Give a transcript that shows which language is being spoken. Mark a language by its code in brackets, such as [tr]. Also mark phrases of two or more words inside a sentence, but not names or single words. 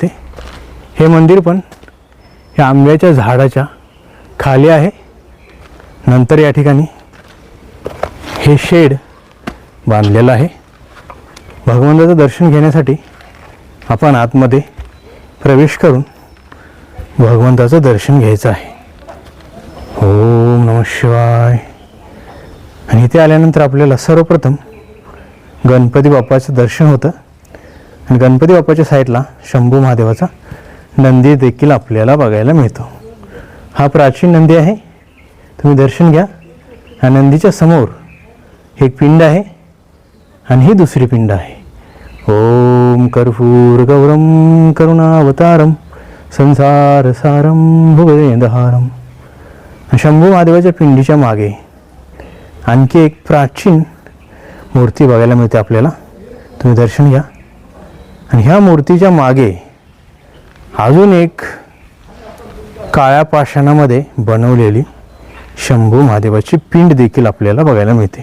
[mr] हे मंदिर पण या आंब्याच्या झाडाच्या खाली आहे। नंतर या ठिकाणी हे शेड बांधलेलं आहे। भगवंताचं दर्शन घेण्यासाठी आपण आतमध्ये प्रवेश करून भगवंताचं दर्शन घ्यायचं आहे। [sa] ओम नमः शिवाय। [mr] आणि इथे आल्यानंतर आपल्याला सर्वप्रथम गणपती बाप्पाचं दर्शन होतं आणि गणपती बाप्पाच्या साईडला शंभू महादेवाचा नंदी देखील आपल्याला बघायला मिळतो। हा प्राचीन नंदी आहे, तुम्ही दर्शन घ्या। ह्या नंदीच्या समोर एक पिंड आहे आणि ही दुसरी पिंड आहे। [sa] ओम कर्पूर गौरम करुणावतारम संसार सारम भुवनेंदहारम। [mr] शंभू महादेवाच्या पिंडीच्या मागे आणखी एक प्राचीन मूर्ती बघायला मिळते आपल्याला, तुम्ही दर्शन घ्या। आणि ह्या मूर्तीच्या मागे अजून एक काळ्या पाषाणामध्ये बनवलेली शंभू महादेवाची पिंड देखील आपल्याला बघायला मिळते।